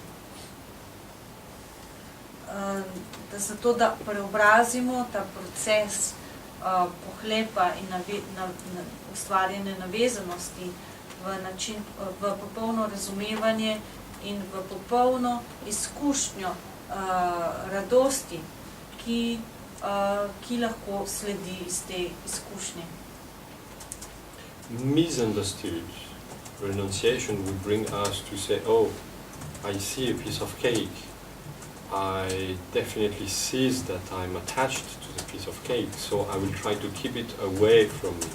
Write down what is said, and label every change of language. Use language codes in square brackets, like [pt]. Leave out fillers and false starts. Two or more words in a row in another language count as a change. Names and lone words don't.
[sl] ta proces pohlepa in ustvarjene navezanosti v popolno razumevanje in v popolno izkušnjo radosti, ki lahko sledi iz te izkušnje. [en] Misunderstood renunciation would bring us to say, oh, I see a piece of cake. I definitely see that I'm attached to the piece of cake, so I will try to keep it away from me.